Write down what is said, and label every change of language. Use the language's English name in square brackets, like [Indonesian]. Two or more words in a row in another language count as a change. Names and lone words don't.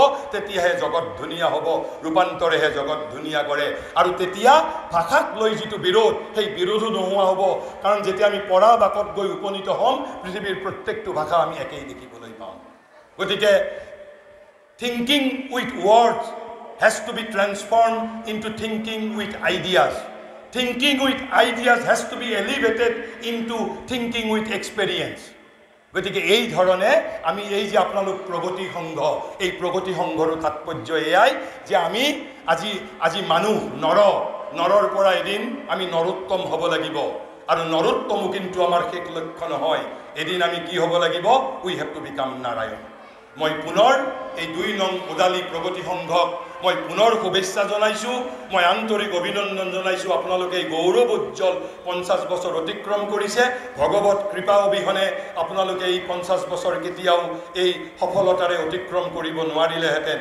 [Assamese] তেতিয়াহে জগত ধুনীয়া হ'ব, ৰূপান্তৰেহে জগত ধুনীয়া কৰে। আৰু তেতিয়া ভাষাক লৈ যিটো বিৰোধ, সেই বিৰোধো নোহোৱা হ'ব। কাৰণ যেতিয়া আমি পৰা বাকত গৈ উপনীত হ'ম, পৃথিৱীৰ প্ৰত্যেকটো ভাষা আমি একেই দেখিবলৈ পাম। [English] গতিকে thinking with words has to be transformed into thinking with ideas. Thinking with ideas has to be elevated into thinking with experience. [Assamese] গতিকে এই ধৰণে আমি এই যে আপোনালোক প্ৰগতি সংঘ, এই প্ৰগতি সংঘৰ তাৎপৰ্য এয়াই যে আমি আজি মানুহ নৰৰ পৰা এদিন আমি নৰোত্তম হ'ব লাগিব। আৰু নৰোত্তমো কিন্তু আমাৰ শেষ লক্ষ্য নহয়। এদিন আমি কি হ'ব লাগিব? [English] we have to become নাৰায়ণ। [Assamese] মই পুনৰ এই ২ নং ওদালি প্ৰগতি সংঘক মই পুনৰ শুভেচ্ছা জনাইছোঁ, মই আন্তৰিক অভিনন্দন জনাইছোঁ। আপোনালোকে এই গৌৰৱ উজ্জ্বল 50 বছৰ অতিক্ৰম কৰিছে। ভগৱত কৃপা অবিহনে আপোনালোকে এই 50 বছৰ কেতিয়াও এই সফলতাৰে অতিক্ৰম কৰিব নোৱাৰিলেহেঁতেন।